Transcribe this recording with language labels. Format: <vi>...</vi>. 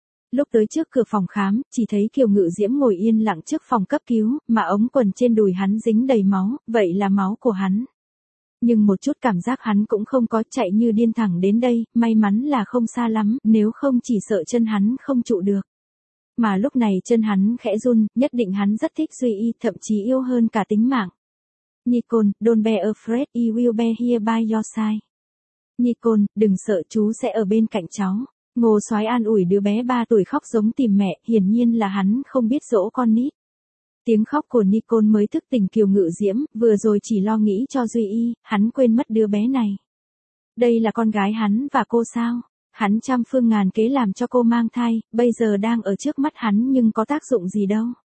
<vi>Lúc tới trước cửa phòng khám, chỉ thấy Kiều Ngự Diễm ngồi yên lặng trước phòng cấp cứu, mà ống quần trên đùi hắn dính đầy máu, vậy là máu của hắn. Nhưng một chút cảm giác hắn cũng không có, chạy như điên thẳng đến đây, may mắn là không xa lắm, nếu không chỉ sợ chân hắn không trụ được. Mà lúc này chân hắn khẽ run, nhất định hắn rất thích Duy Y, thậm chí yêu hơn cả tính mạng.</vi> <en>Nicole, don't be afraid, I will be here by your side.</en> <vi>Nicole, đừng sợ, chú sẽ ở bên cạnh cháu. Ngô Soái an ủi đứa bé 3 tuổi khóc giống tìm mẹ, hiển nhiên là hắn không biết dỗ con nít. Tiếng khóc của Nicole mới thức tỉnh Kiều Ngự Diễm, vừa rồi chỉ lo nghĩ cho Duy Y, hắn quên mất đứa bé này. Đây là con gái hắn và cô sao? Hắn trăm phương ngàn kế làm cho cô mang thai, bây giờ đang ở trước mắt hắn nhưng có tác dụng gì đâu.</vi>